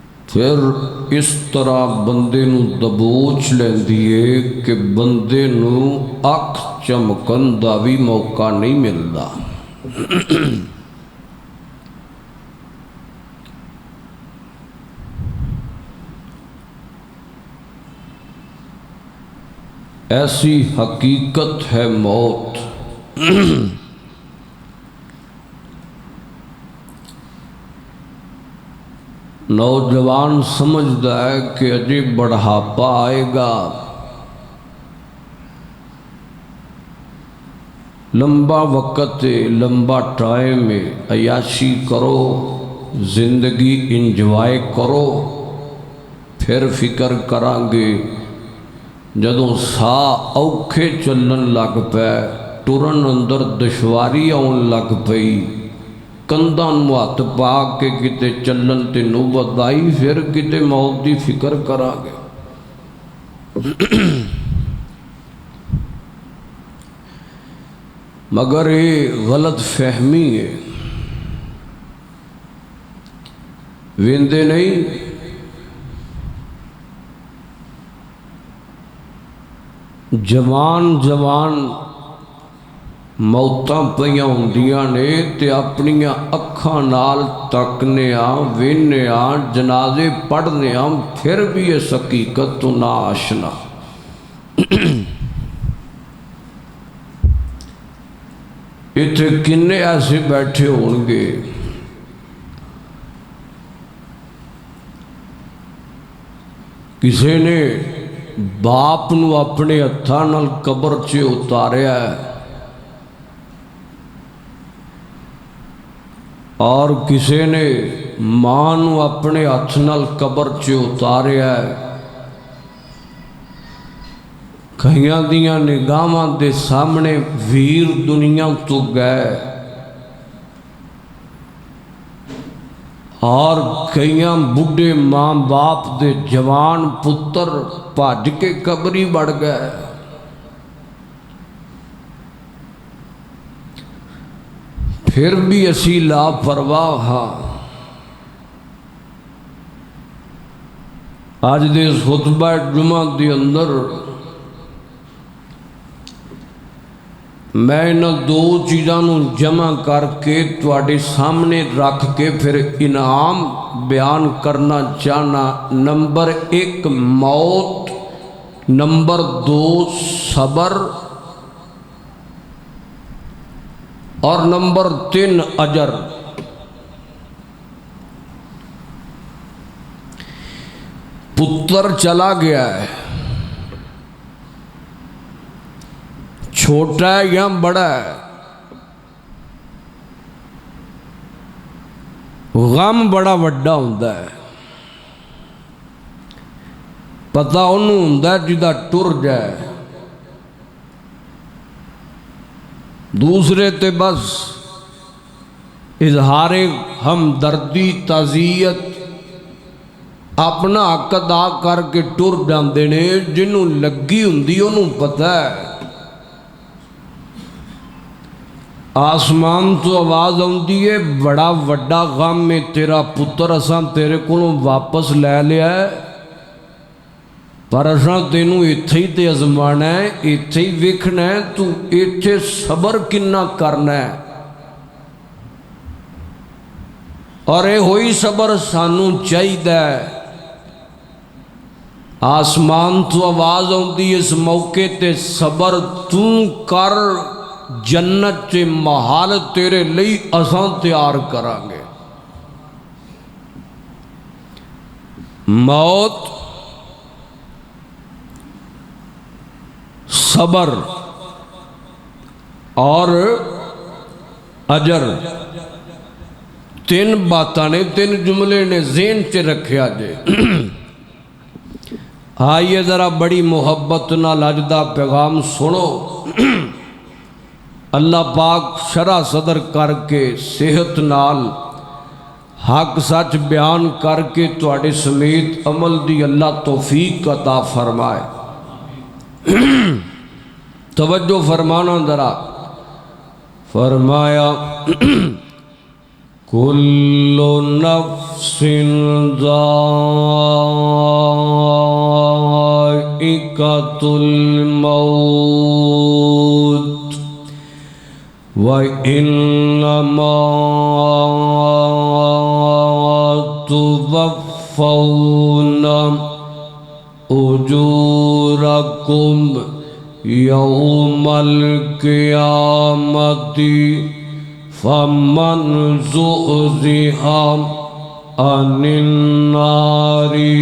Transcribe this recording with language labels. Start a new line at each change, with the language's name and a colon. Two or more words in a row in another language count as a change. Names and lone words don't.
Punjabi: پھر اس طرح بندے نو دبوچ لیندی ہے کہ بندے نو اکھ چمکن دا بھی موقع نہیں ملدا۔ ایسی حقیقت ہے موت۔ نوجوان سمجھدا ہے کہ اجے بڑھاپا آئے گا، لمبا وقت ہے، لمبا ٹائم ہے، عیاشی کرو، زندگی انجوائے کرو، پھر فکر کرانگے۔ جدوں ساہ اوکھے چلن لگ پے، ٹرن اندر دشواری آن لگ پئی، کندھاں نوں ہتھ پا کے کتے چلن تے نوبت آئی، پھر کتے موت دی فکر کرانگے۔
Urdu: مگر یہ غلط فہمی ہے،
Punjabi: ویندے نہیں۔ جوان موتاں پیاں ہوندیاں نے تے اپنیاں اکھاں نال تکنے وینے جنازے پڑھنے پھر بھی اس حقیقت تو نہ آشنا۔ اتھے کنے ایسے بیٹھے ہونگے کسی نے باپ نو اپنے ہتھاں نال قبر چے اتاریا ہے، اور کسی نے ماں نو اپنے ہاتھ نال قبر چے اتاریا ہے۔ کئیاں دیاں نگاہاں دے سامنے ویر دنیا تو گئے، اور کئیاں بڈھے ماں باپ دے جوان پتر بھج کے قبری بڑھ گئے۔ پھر بھی اسی لاپرواہ ہاں۔ آج دے خطبہ جمعہ دے اندر میں انہاں دو چیزاں نوں جمع کر کے تواڈے سامنے رکھ کے پھر انعام بیان کرنا چاہنا۔ نمبر 1 موت، نمبر 2 صبر، اور نمبر 3 اجر۔ پتر چلا گیا ہے، چھوٹا ہے یا بڑا ہے، غم بڑا وڈا ہوندا ہے۔ پتہ انہوں ہوندا ہے جدا ٹر جائے، دوسرے تے بس اظہار ہمدردی تعزیت اپنا حق ادا کر کے ٹر جاندے نے۔ جنہوں لگی ہوندی انہوں پتہ ہے۔ آسمان تو آواز آندی ہے، بڑا وڈا غم میں تیرا پتر اساں تیرے کولوں واپس لے لیا ہے، پر اساں تینوں ایتھے ہی تے ازمانا ہے، ایتھے ہی ویکھنا ہے، تو ایتھے صبر کنا کرنا ہے۔ اور اے ہوئی صبر سانوں چاہیدا ہے۔ آسمان تو آواز آندی اس موقع تے صبر تو کر، جنت چے محال تیرے لئی اساں تیار کرانگے۔ موت، صبر اور اجر، 3 باتاں نے، 3 جملے نے ذہن چ رکھیا جے۔ آئیے ذرا بڑی محبت نال اج دا پیغام سنو۔ اللہ پاک شرح صدر کر کے صحت نال حق سچ بیان کر کے تواڈے سمیت عمل دی اللہ توفیق عطا فرمائے۔ توجہ فرمانا ذرا۔
Arabic: فرمایا کل نفس ذائقۃ الموت وإنما توفون أجوركم يوم القيامة فمن زحزح عن النار